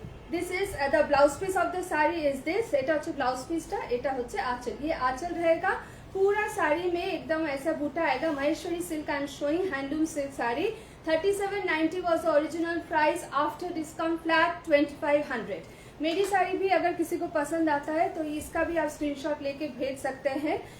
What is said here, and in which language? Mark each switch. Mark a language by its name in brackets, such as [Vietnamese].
[English] This is the blouse piece of the sari is this. [Bangla] এটা হচ্ছে blouse পিসটা, এটা হচ্ছে आंचल। [Hindi] ये आंचल रहेगा पूरा साड़ी में, एकदम ऐसा बूटा आएगा। [English] Maheshwari silk I am showing handloom silk sari. 3790 was the original price, after discount flat 2500। [Hindi] मेरी साड़ी भी अगर किसी को पसंद आता है तो इसका भी आप स्क्रीनशॉट लेके भेज सकते हैं।